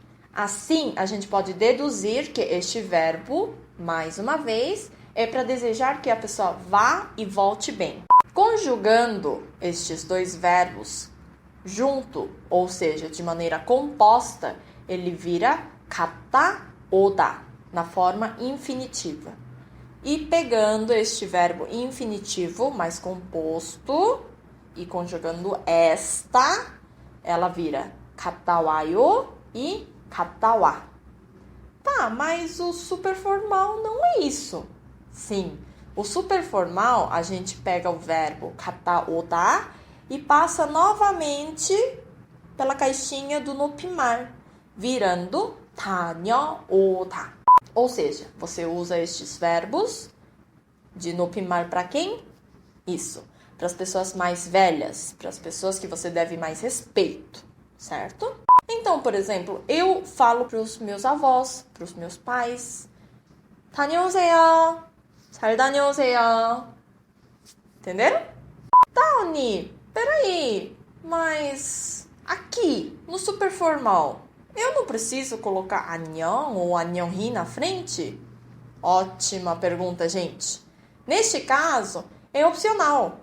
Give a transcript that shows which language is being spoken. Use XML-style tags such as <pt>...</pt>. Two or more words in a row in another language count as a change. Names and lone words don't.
<pt>Assim, a gente pode deduzir que este verbo, mais uma vez, é para desejar que a pessoa vá e volte bem. Conjugando estes 2 verbos junto, ou seja, de maneira composta, ele vira</pt> <ko>갔다 오다.</ko> <pt>Na forma infinitiva. E pegando este verbo infinitivo mais composto e conjugando esta, ela vira</pt> <ko>갔다 와요</ko> <pt>e</pt> <ko>갔다 와.</ko> <pt>Tá, mas o superformal não é isso. Sim, o superformal a gente pega o verbo</pt> <ko>갔다 오다</ko> <pt>e passa novamente pela caixinha do 높임말, virando 다녀오다. Ou seja, você usa estes verbos de 높임말 para quem? Isso, para as pessoas mais velhas, para as pessoas que você deve mais respeito, certo? Então, por exemplo, eu falo para os meus avós, para os meus pais,</pt> <ko>다녀오세요, 잘 다녀오세요.</ko> <pt>Entenderam? Tá, Oni, peraí, mas aqui, no superformal, eu não preciso colocar 안녕 ou 안녕히 na frente? Ótima pergunta, gente. Neste caso, é opcional.</pt>